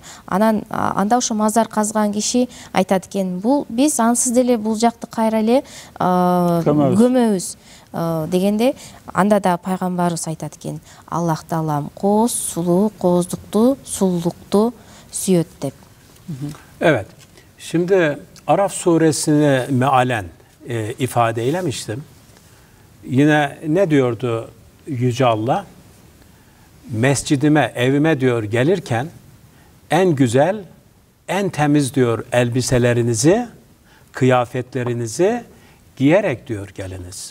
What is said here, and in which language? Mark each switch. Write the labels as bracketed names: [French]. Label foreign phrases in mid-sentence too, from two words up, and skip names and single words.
[Kyrgyz] Анда ошо мазар казган киши айтат экен: биз ансыз деле бул жакты кайра эле көмөбүз дегенде, анда да пайгамбарыбыз айтат экен: Аллах Таалам кооз, сулуу, кооздукту, сулуулукту сүйөт деп. [Turkish] Evet. Şimdi Araf suresini mealen ifade eylemiştim. Yine ne diyordu Yüce Allah? Mescidime, evime diyor gelirken en güzel, en temiz diyor elbiselerinizi, kıyafetlerinizi giyerek diyor geliniz.